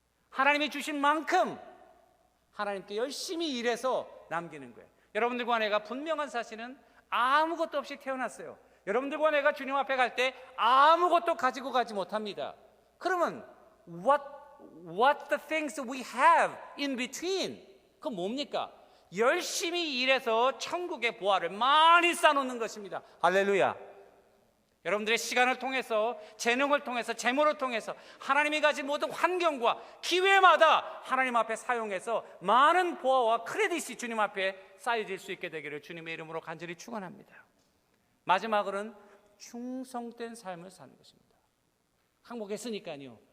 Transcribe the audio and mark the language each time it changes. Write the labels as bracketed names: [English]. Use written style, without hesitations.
[Korean] 하나님이 주신 만큼 하나님께 열심히 일해서 남기는 거예요. 여러분들과 내가 분명한 사실은 아무것도 없이 태어났어요. 여러분들과 내가 주님 앞에 갈 때 아무것도 가지고 가지 못합니다. 그러면 [English] what the things we have in between? [Korean] 그건 뭡니까? 열심히 일해서 천국의 보화를 많이 쌓아놓는 것입니다. 할렐루야. 여러분들의 시간을 통해서, 재능을 통해서, 재물을 통해서 하나님이 가진 모든 환경과 기회마다 하나님 앞에 사용해서 많은 보화와 크레딧이 주님 앞에 쌓여질 수 있게 되기를 주님의 이름으로 간절히 축원합니다. 마지막으로는 충성된 삶을 사는 것입니다. 항복했으니까요.